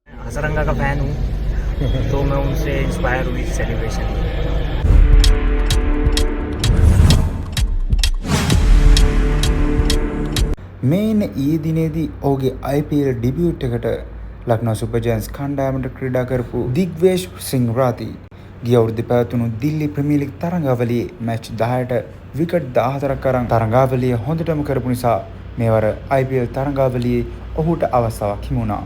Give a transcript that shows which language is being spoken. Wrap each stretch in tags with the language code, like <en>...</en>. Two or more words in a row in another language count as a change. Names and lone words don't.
<hi>हसरंगा का फ़ैन हूँ तो मैं उनसे इंस्पायर हुई सेलिब्रेशन में।</hi> <si>මේ ඉන්න ඊයේ දිනේදී ඔහුගේ IPL ඩෙබියුට් එකට ලක්නෝ සුපර් ජයන්ට්ස් කණ්ඩායමට ක්‍රීඩා කරපු දිග්වේෂ් සිං රාති ගිය අවුරුද්දේ පැවතුණු දිල්ලි ප්‍රීමියර් ලීග් තරඟාවලියේ මැච් 10ට විකට් 14ක් අරන් තරඟාවලිය හොඳටම කරපු නිසා මේවර IPL තරඟාවලියේ ඔහුට අවස්ථාවක් හිමි වුණා.</si>